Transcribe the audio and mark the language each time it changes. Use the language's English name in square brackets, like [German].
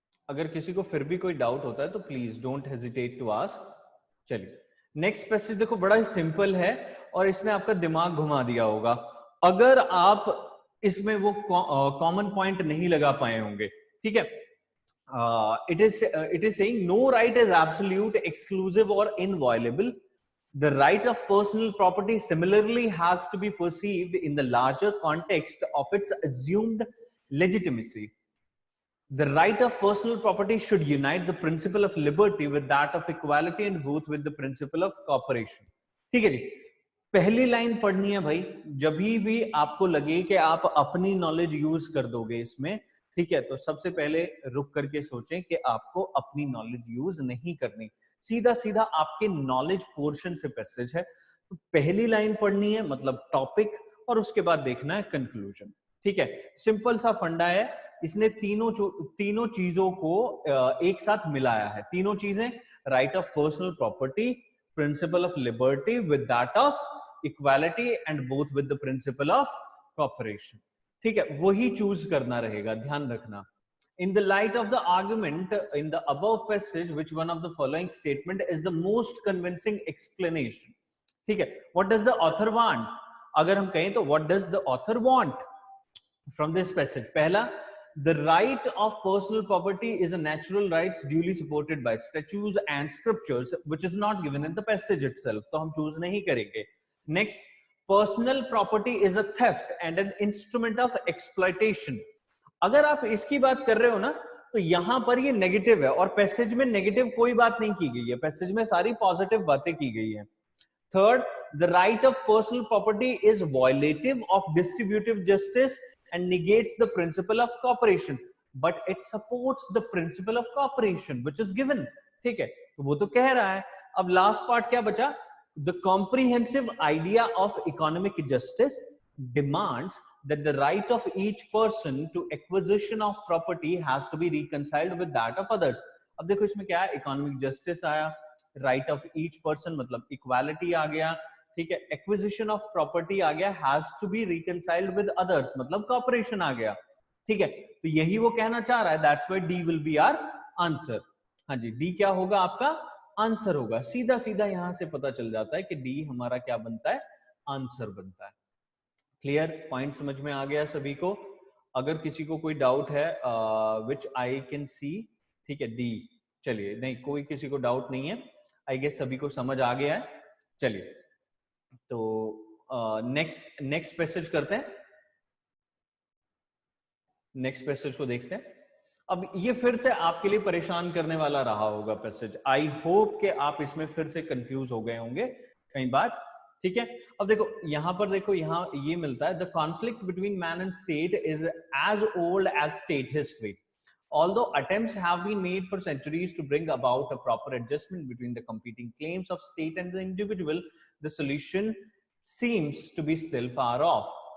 [Hindi] अगर किसी को फिर भी कोई डाउट होता है तो [English] Please don't hesitate to ask. [Hindi] चलिए नेक्स्ट पैसेज देखो, बड़ा ही सिंपल है और इसने आपका दिमाग घुमा दिया होगा। अगर आप इसमें वो कॉमन पॉइंट नहीं लगा पाए होंगे, ठीक है। [English] it is saying no right is absolute, exclusive or inviolable. The right of personal property similarly has to be perceived in the larger context of its assumed legitimacy. The right of personal property should unite the principle of liberty with that of equality and both with the principle of cooperation. [Hindi] ठीक है जी, पहली line पढ़नी है भाई। जब भी आपको लगे कि आप अपनी नॉलेज यूज कर दोगे इसमें, ठीक है, तो सबसे पहले रुक करके सोचें कि आपको अपनी नॉलेज यूज नहीं करनी, सीधा सीधा आपके नॉलेज पोर्शन से पैसेज है। तो पहली लाइन पढ़नी है, मतलब टॉपिक, और उसके बाद देखना है कंक्लूजन। ठीक है, सिंपल सा फंडा है। इसने तीनों चीजों को एक साथ मिलाया है। [English] तीनों चीजें, right of personal property, principle of liberty with that of equality and both with the principle of cooperation. [Hindi] ठीक है, वही चूज करना रहेगा, ध्यान रखना। [English] In the light of the argument in the above passage, which one of the following statement is the most convincing explanation? [Hindi] ठीक है, [English] what does the author want? [Hindi] अगर हम कहें तो [English] what does the author want from this passage? [Hindi] पहला, [English] the right of personal property is a natural right duly supported by statutes and scriptures, which is not given in the passage itself, [Hindi] तो हम choose नहीं करेंगे। [English] Next, personal property is a theft and an instrument of exploitation. [Hindi] अगर आप इसकी बात कर रहे हो ना, तो यहां पर ये नेगेटिव है और पैसेज में नेगेटिव कोई बात नहीं की गई है, पैसेज में सारी पॉजिटिव बातें की गई है। [English] Third, the right of personal property is violative of distributive justice and negates the principle of cooperation, but it supports the principle of cooperation which is given. [Hindi] ठीक है, तो वो तो कह रहा है। अब लास्ट पार्ट क्या बचा? [English] The comprehensive idea of economic justice demands that the right of each person to acquisition of property has to be reconciled with that of others. [Hindi] अब देखो इसमें क्या है, इकोनॉमिक जस्टिस आया, राइट ऑफ ईच पर्सन मतलब equality आ गया, ठीक है, एक्विजिशन ऑफ प्रॉपर्टी आ गया, [English] has to be reconciled with others [Hindi] मतलब कॉपरेशन आ गया। ठीक है, तो यही वो कहना चाह रहा है, [English] That's why D will be our answer. [Hindi] हाँ जी, डी क्या होगा आपका आंसर होगा। सीधा सीधा यहां से पता चल जाता है कि डी हमारा क्या बनता है, आंसर बनता है। क्लियर, पॉइंट समझ में आ गया सभी को? अगर किसी को कोई डाउट है [English] which I can see, [Hindi] ठीक है, डी। चलिए, नहीं कोई किसी को डाउट नहीं है, [English] I guess [Hindi] सभी को समझ आ गया है। चलिए तो नेक्स्ट पैसेज करते हैं, नेक्स्ट पैसेज को देखते हैं। अब ये फिर से आपके लिए परेशान करने वाला रहा होगा पैसेज, [English] I hope [Hindi] कि आप इसमें फिर से कंफ्यूज हो गए होंगे कई बार। ठीक है, अब देखो यहां पर, देखो यहां ये मिलता है, [English] The conflict between man and state is as old as state history, although attempts have been made for centuries to bring about a proper adjustment between the competing claims of state and the individual, the solution seems to be still far off.